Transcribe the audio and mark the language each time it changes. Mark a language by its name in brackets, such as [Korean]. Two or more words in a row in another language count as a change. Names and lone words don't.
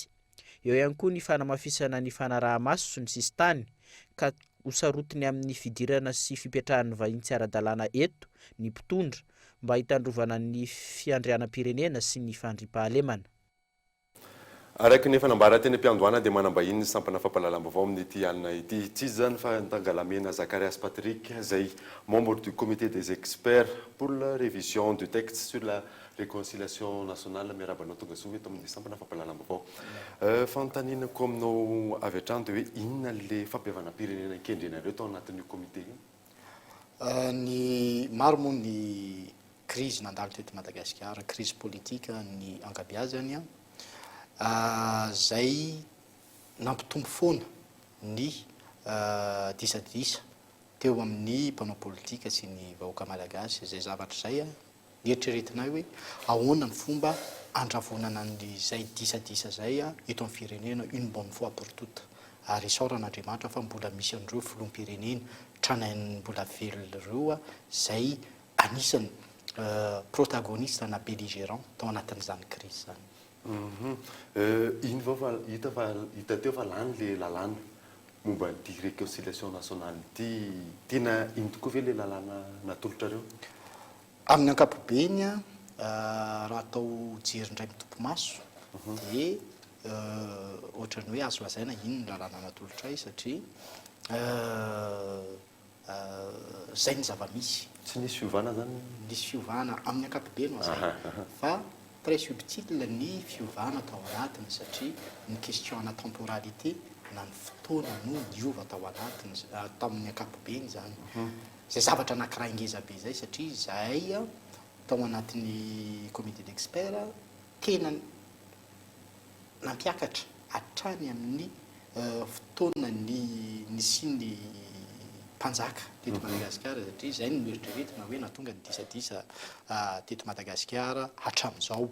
[Malagasy] Eo ihany koa ny fanamafisana ny fanaraha-maso sy ny sisy tany ka hosarotiny amin'ny fidirana sy fipetrahan'ny vahiny tsy ara-dalàna eto ny mpitondra mba hitandrovana ny fiandrianam-pirenena sy ny fandriam-pahalemana. Araiky ny fanambara teny am-piandohana dia manambahiny ny sampana fampahalalam-baovao amin'ny alina ity. Tsy izy zany fa Tangalamena Zacharias Patrick, izay [French] membre du comité des experts pour la révision du texte sur la réconciliation nationale [Malagasy] miarabanao tonga soa eto amin'ny sampana fampahalalam-baovao. Fantaninako aminao avy hatrany dia hoe inona le fampihavanam-pirenena kendrenareo tao anatin'io comité io? Ny maro moa ny crise nandalo teto Madagasikara, [French] crise politique [Malagasy] ny ankabeazany zay nampitombo foana ny disadisa teo amin'ny mpanao politika sy ny vahoaka malagasy. Zay zavatra zay nieritreretinay hoe ahoana ny fomba andravonana n'izay disadisa zay eto amin'ny firenena [French] une bonne fois pour toutes, [Malagasy] ary isaoran'Andriamanitra fa mbola misy an'ireo filoham-pirenena tranainy mbola veloreo zay anisany protagoniste na belligérant tao anatin'izany crise zany. Iny vao fa hita teo fa lany le lalàna momba ny [French] réconciliation nationale [Malagasy] ity, tena iny tokoa ve le lalàna natolotrareo? Amin'ny ankapobeny raha atao jerindray mitompo maso dia ohatrany hoe azo lazaina iny ny lalàna natolotray satria zay ny zava-misy. Tsy nisy fiovana zany? Nisy fiovana amin'ny ankapobeny zay fa [French] très subtil [Malagasy] ny fiovana tao anatiny satria ny [French] questionna temporalité [Malagasy] na ny fotoana no niova tao anatiny tamin'ny ankapobeny zany. Zay zavatra anankiray ngeza be zay satria zay tao anatin'ny [French] comité d'expert [Malagasy] tena nampiakatra hatrany amin'ny fotoana ny siny mpanjaka teto Madagasikara satria zay no eritreretina hoe natonga ny disadisa teto Madagasikara hatramin'izao.